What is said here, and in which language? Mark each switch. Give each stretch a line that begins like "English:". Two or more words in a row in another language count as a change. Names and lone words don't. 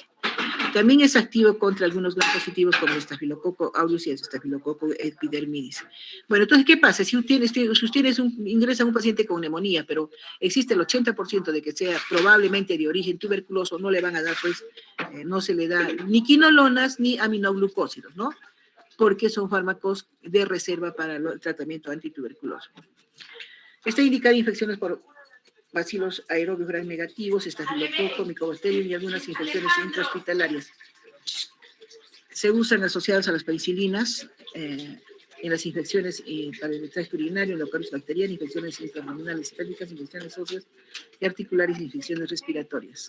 Spanish: También es activo contra algunos gram positivos como el estafilococo aureus y el estafilococo epidermidis. Bueno, entonces, ¿qué pasa? Si ustedes ingresan un paciente con neumonía, pero existe el 80% de que sea probablemente de origen tuberculoso, no le van a dar, pues, no se le da ni quinolonas ni aminoglucósidos, ¿no? Porque son fármacos de reserva para el tratamiento antituberculoso. Está indicada infecciones por bacilos aerobios gram negativos, estafilococo, Mycobacterium y algunas infecciones intrahospitalarias. Se usan asociadas a las penicilinas en las infecciones para el tracto urinario, en locales bacterianas, infecciones intraabdominales hepáticas, infecciones óseas y articulares y infecciones respiratorias.